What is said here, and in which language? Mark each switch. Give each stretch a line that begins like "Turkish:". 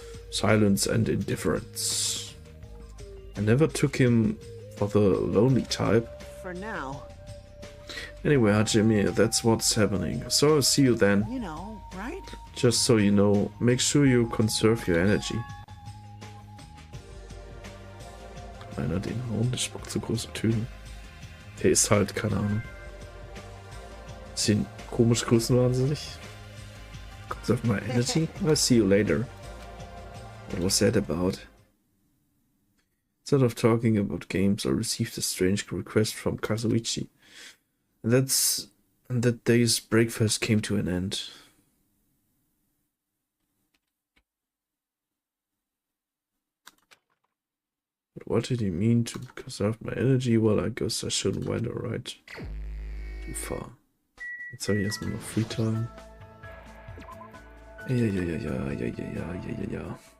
English: Silence and indifference. I never took him for the lonely type. For now, Anyway, Hajime, that's what's happening. So I'll see you then. you know, right? Just so you know, make sure you conserve your energy.
German: Einer den hauen, der spuckt so große Töne. Der ist halt, keine Ahnung. Bisschen komisch größenwahnsinnig.
English: Conserve my energy. I'll see you later. What was that about? Instead of talking about games, I received a strange request from Kazuichi. And that day's breakfast came to an end. But what did he mean to conserve my energy? Well, I guess I shouldn't wander right too far.
German: Jetzt habe ich erstmal noch Free Time. Ja.